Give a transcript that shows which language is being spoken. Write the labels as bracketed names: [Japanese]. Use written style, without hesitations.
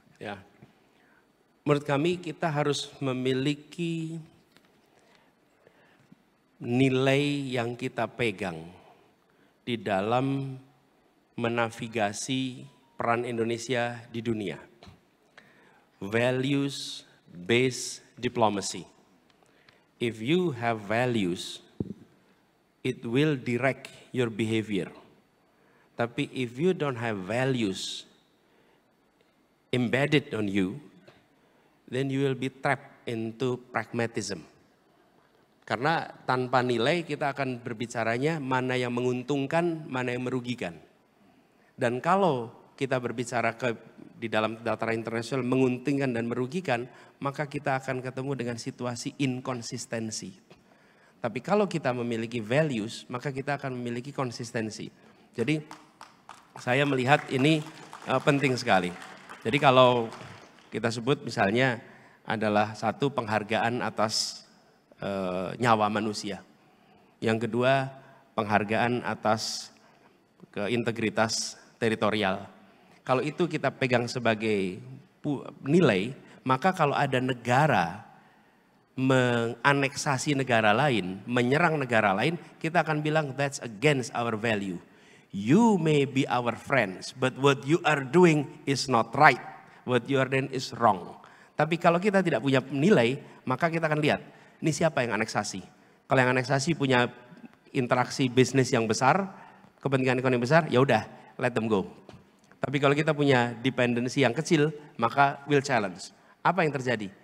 [Indonesian] Ya, menurut kami kita harus memiliki nilai yang kita pegang di dalam menavigasi peran Indonesia di dunia. [English] Values based diplomacy. If you have values, it will direct your behavior. Tapi if you don't have values embedded on you, then you will be trapped into pragmatism. [Indonesian] Karena tanpa nilai kita akan berbicaranya mana yang menguntungkan, mana yang merugikan. Dan kalau kita berbicara di dalam dataran internasional menguntungkan dan merugikan, maka kita akan ketemu dengan situasi inkonsistensi. Tapi kalau kita memiliki values, maka kita akan memiliki konsistensi. Jadi saya melihat ini penting sekali. Jadi kalau kita sebut misalnya adalah satu penghargaan atas nyawa manusia. Yang kedua penghargaan atas integritas teritorial. Kalau itu kita pegang sebagai nilai, maka kalau ada negara menganeksasi negara lain, menyerang negara lain, kita akan bilang [English] that's against our value. You may be our friends, but what you are doing is not right. What you are doing is wrong. [Indonesian] Tapi kalau kita tidak punya nilai, maka kita akan lihat, ini siapa yang aneksasi. Kalau yang aneksasi punya interaksi bisnis yang besar, kepentingan ekonomi besar, ya udah, [English] let them go. [Indonesian] Tapi kalau kita punya dependensi yang kecil, maka [English] will challenge. [Indonesian] Apa yang terjadi?